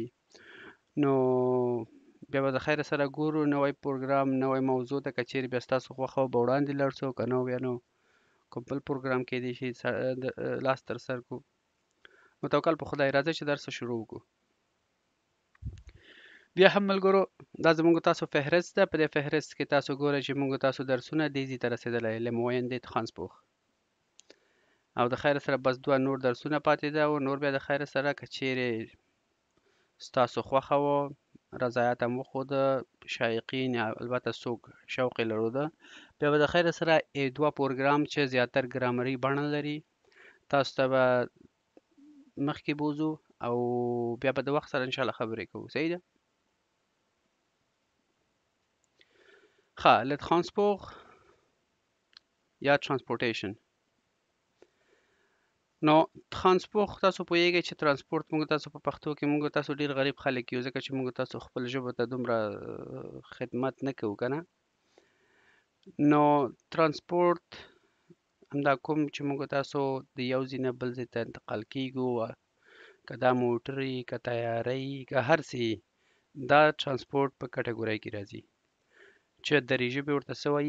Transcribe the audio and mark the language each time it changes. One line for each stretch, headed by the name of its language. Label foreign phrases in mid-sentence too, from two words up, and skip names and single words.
Pashto: نو بیا به د خیر سره ګورو، نوی پروګرام نوی موضوع ته که چیرې بیا ستاسو خوښه وه به وړاندې لاړ شو، که نه بیا نو کوم بل پروګرام کیدای شي لاس تر سر کړو. نو توکل په خدای، راځئ چې درس شروع وکړو. بیا هم ملګرو دا زموږ تاسو فهرست ده، په دې فهرست کې تاسو ګورئ چې موږ تاسو درسونه دیزي ته رسېدلی
French: le moyen de transport
Pashto: او د خیر سره بس دوه نور درسونه پاتې ده، او نور بیا د خیر سره که چیرې ستاسو خوښه وه رضایت هم وښوده، شایقین البته څوک شوق یې لرلوده، بیا به د خیر سره دوه پروګرام چې زیاتر ګرامري بڼه لري تاسو ته به مخکې بوځو او بیا به د وخت سره انشاءالله خبرې کوو. صحیح ده؟ ښه،
French: le transport
Pashto: یا ترانسپورټیشن. نو ترانسپورت تاسو پوهیږئ چې ترانسپورت موږ تاسو په پښتو کې موږ تاسو ډیر غریب خلک یو، ځکه چې موږ تاسو خپل ژبه ته دومره خدمت نه کوو کنه. نو ترانسپورت همدا کوم چې موږ تاسو د یو ځای نه بل ځای ته انتقال کیږو، که دا موټرې که طیارې که هر څه دا ترانسپورت په کټګورۍ کې راځي، چې دري ژبې ورته څه وایي؟